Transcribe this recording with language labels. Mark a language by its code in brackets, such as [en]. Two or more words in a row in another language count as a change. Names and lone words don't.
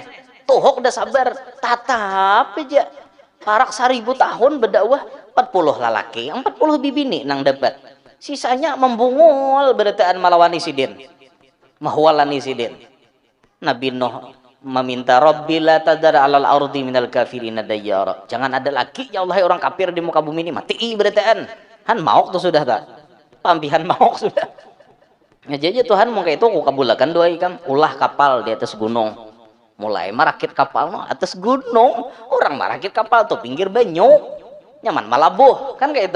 [bjn] Tuhuk udah sabar, tatap aja. Parak 1000 tahun berdakwah 40 lalaki, 40 bibini nang dapat. Sisanya membungul berataan malawani sidin. Mahwalani sidin. Nabi Nuh meminta [ar] رب لا تذر على الأرض من الكافرين ديارا. [bjn] Jangan ada lagi ya Allah orang kafir di muka bumi ini mati berataan. Han mauk tuh sudah tak. Pampihan mauk sudah. Ya jadi Tuhan mau kayak itu aku kabulakan doa ikan ulah kapal di atas gunung. Mulai merakit kapal no atas gunung. Orang merakit kapal tuh pinggir banyu. Nyaman malabuh kan kayak itu.